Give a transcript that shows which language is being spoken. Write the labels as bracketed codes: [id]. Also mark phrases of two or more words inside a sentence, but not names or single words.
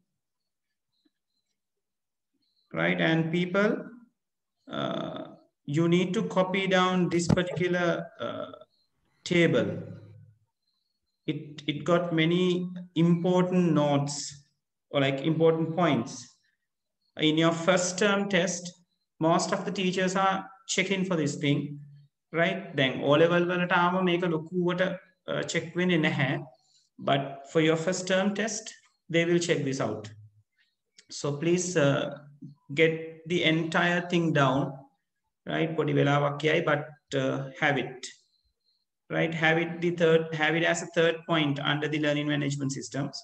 [en] Right, and people, you need to copy down this particular table. It got many important notes or like important points. In your first term test, most of the teachers are checking for this thing, right? Then O level [si] වලට ආව මේක ලොකුවට check වෙන්නේ නැහැ. [en] But for your first term test, they will check this out. So please get the entire thing down, right? [si] පොඩි වෙලාවක් කියයි, [en] but have it, right? Have it as a third point under the learning management systems.